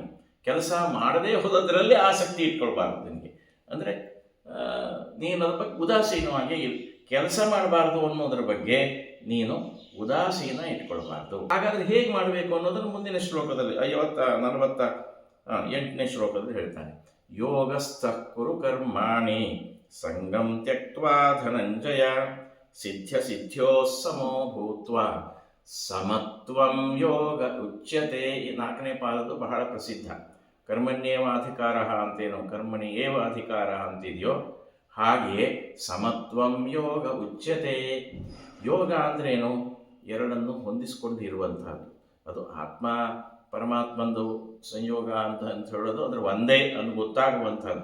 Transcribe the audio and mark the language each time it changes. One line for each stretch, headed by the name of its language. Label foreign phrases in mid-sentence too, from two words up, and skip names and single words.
Kannada: ಕೆಲಸ ಮಾಡದೇ ಹೋದದ್ರಲ್ಲಿ ಆಸಕ್ತಿ ಇಟ್ಕೊಳ್ಬಾರ್ದು ನಿನಗೆ. ಅಂದರೆ ನೀನು ಅದ್ರ ಬಗ್ಗೆ ಉದಾಸೀನವಾಗಿ ಕೆಲಸ ಮಾಡಬಾರ್ದು ಅನ್ನೋದ್ರ ಬಗ್ಗೆ ನೀನು ಉದಾಸೀನ ಇಟ್ಕೊಳ್ಬಾರ್ದು. ಹಾಗಾದ್ರೆ ಹೇಗೆ ಮಾಡಬೇಕು ಅನ್ನೋದನ್ನು ಮುಂದಿನ ಶ್ಲೋಕದಲ್ಲಿ 48ನೇ ಶ್ಲೋಕದಲ್ಲಿ ಹೇಳ್ತಾನೆ.
Sanskrit: ಯೋಗಸ್ಥ ಕುರು ಕರ್ಮಾಣಿ ಸಂಗಂ ತ್ಯಕ್ತ್ವಾ ಧನಂಜಯ ಸಿದ್ಧ್ಯೋ ಸಮೋ ಭೂತ್ವಾ ಸಮತ್ವಂ ಯೋಗ ಉಚ್ಯತೆ.
Kannada: ಈ 4ನೇ ಪಾದದ್ದು ಬಹಳ ಪ್ರಸಿದ್ಧ.
Sanskrit: ಕರ್ಮಣ್ಯೇವ ಅಧಿಕಾರ ಅಂತೇನೋ ಕರ್ಮಣಿ ಏವ ಅಧಿಕಾರ ಅಂತಿದೆಯೋ ಹಾಗೆಯೇ ಸಮತ್ವಂ ಯೋಗ ಉಚ್ಯತೆ.
Kannada: ಯೋಗ ಅಂದ್ರೇನು? ಎರಡನ್ನು ಹೊಂದಿಸಿಕೊಂಡು ಇರುವಂತಹದ್ದು. ಅದು ಆತ್ಮ ಪರಮಾತ್ಮಂದು ಸಂಯೋಗ ಅಂತ ಹೇಳೋದು ಅಂದರೆ ಒಂದೇ ಅಂತ ಗೊತ್ತಾಗುವಂಥದ್ದು.